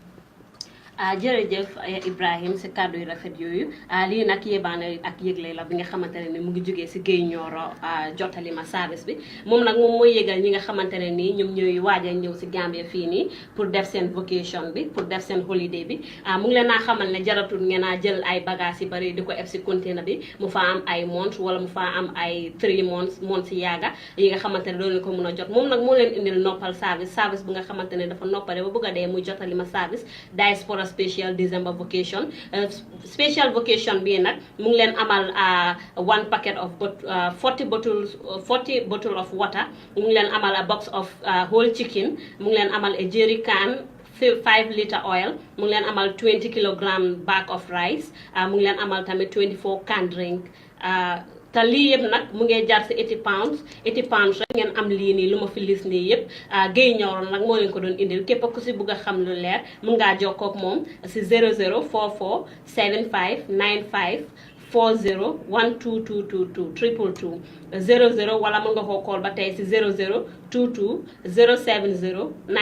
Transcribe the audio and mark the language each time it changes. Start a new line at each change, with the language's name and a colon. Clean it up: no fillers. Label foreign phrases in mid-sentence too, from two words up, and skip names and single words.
Wolof: jërëjëf Ibrahim si kàddu yu rafet yooyu lii nag yébaane ak yëgle la bi nga xamante ne ni mu ngi jógee si Gueye Nioro jottali ma service bi moom nag moom mooy yëgal ñi nga xamante ne nii ñoom ñooy waaj a ñëw si Gambia fii nii pour def seen vacation bi pour def seen holiday bi mu ngi leen naa xamal ne jaratul ngeen a jël ay bagages yi bari di ko eb si container bi mu faa am ay months wala mu faa am ay 3 months si yaaga yi nga xamante ne doon ko mën a jot moom nag moo leen indil noppal service bu nga xamante ne dafa noppale ba bëgg a dee muy jottali ma service diaspora
English: special December vacation special vacation
Wolof: bi nag mu ngi leen amal
English: one packet of 40 bottle of water
Wolof: mu ngi leen amal
English: a box of whole chicken
Wolof: mu ngi leen amal
English: a jerry can 5 litre oil
Wolof: mu ngi leen amal
English: 20 kilogram bag of rice
Wolof: mu ngi leen amal tamit
English: 24 can drink
Wolof: te lii yëpp nag mu ngi jar si 80 pounds rek ngeen am lii nii lu ma fi lis nii yëpp Gueye Nioro nag moo leen ko doon indil képp ku si bugg a xam lu leer mun ngaa jokkoo ak moom si 0044 75 95 40 1222 222 00 wala mën nga koo call ba tey si 00 22 070